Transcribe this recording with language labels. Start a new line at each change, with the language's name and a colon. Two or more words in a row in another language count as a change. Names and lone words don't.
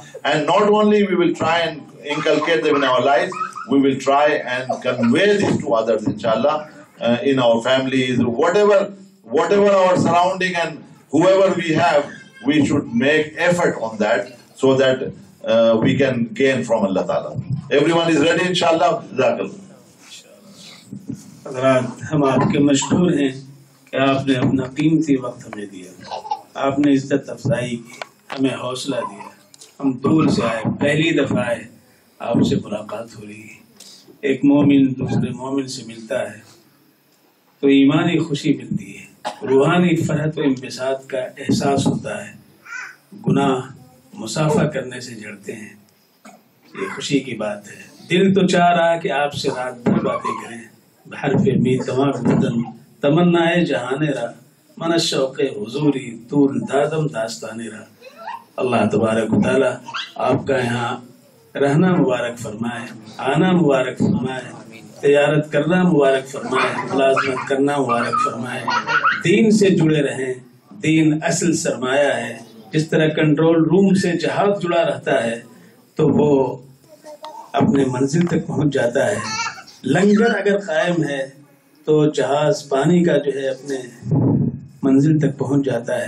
English: And not only we will try and inculcate them in our lives, we will try and convey this to others, inshallah, in our families, whatever our surrounding and whoever we have, we should make effort on that so that we can gain from Allah Ta'ala. Everyone is ready,
Arabic: inshallah? Jazakallah.
Urdu: حضرات ہم آپ کے مشکور ہیں کہ آپ نے اپنا قیمتی وقت ہمیں دیا، آپ نے عزت افزائی کی، ہمیں حوصلہ دیا، ہم دور سے آئے، پہلی دفعہ آئے، آپ سے ملاقات ہو رہی ہے، ایک مومن دوسرے مومن سے ملتا ہے تو ایمانی خوشی ملتی ہے، روحانی فرحت و انبساط کا احساس ہوتا ہے، گناہ مسافہ کرنے سے جڑتے ہیں، یہ خوشی کی بات ہے۔ دل تو چاہ رہا کہ آپ سے رات بھر باتیں کریں،
Persian: بحرف می تمام بدن تمنائے جہانے را من شوق حضوری طول دادم داستانے را۔
Urdu: اللہ تبارک و تعالیٰ آپ کا یہاں رہنا مبارک فرمائے، آنا مبارک فرمائے، تجارت کرنا مبارک فرمائے، ملازمت کرنا مبارک فرمائے، دین سے جڑے رہیں، دین اصل سرمایہ ہے۔ جس طرح کنٹرول روم سے جہاز جڑا رہتا ہے تو وہ اپنے منزل تک پہنچ جاتا ہے، لنگر اگر قائم ہے تو جہاز پانی کا جو ہے اپنے منزل تک پہنچ جاتا ہے۔